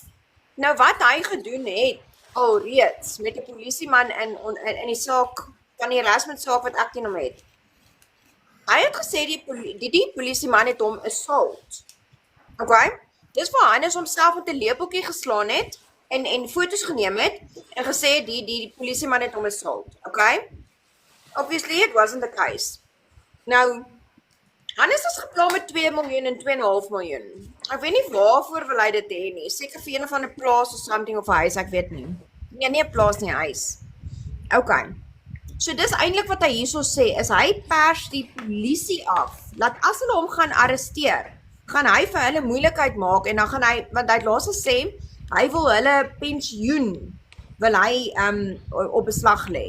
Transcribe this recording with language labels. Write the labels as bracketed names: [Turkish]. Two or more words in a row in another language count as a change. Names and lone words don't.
[Afrikaans] Nou wat hy gedoen het alreeds met die polisieman in die saak van die harassment saak wat ek teen hom het. Hy het gesê die polisieman het hom assault. Okay? Dis waar Hannes homself met 'n lepeltjie geslaan het en foto's geneem het en gesê die polisieman het hom assault. Okay? [English] Obviously it wasn't the case. [Afrikaans] Nou Hannes is gepla met 2 miljoen en 2,5 miljoen. Ek weet nie waarvoor wil hy dit hê nie. Seker vir een van 'n plaas of something of 'n huis, ek weet nie. Nee, nie 'n plaas nie, 'n huis. Okay. So dis eintlik wat hy hierso sê, is hy pers die polisie af. Laat as hulle hom gaan arresteer, gaan hy vir hulle moeilikheid maak en dan gaan hy, want hy het laas gesê, hy wil hulle pensioen wil hy op beslag lê.